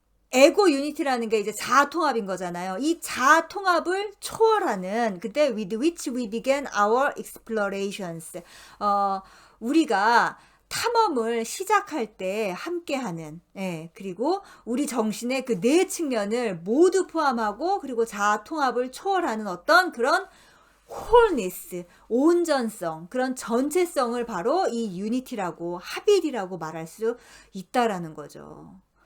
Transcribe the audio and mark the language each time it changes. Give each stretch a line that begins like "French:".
Korean: 에고 유니티라는 게 이제 자아 통합인 거잖아요. 이 자아 통합을 초월하는, 그때
English: with which we began our explorations.
Korean: 우리가 탐험을 시작할 때 함께하는, 그리고 우리 정신의 그 네 측면을 모두 포함하고, 그리고 자아 통합을 초월하는 어떤 그런 wholeness, 온전성, 그런 전체성을 바로 이 유니티라고, 합일이라고 말할 수 있다라는 거죠.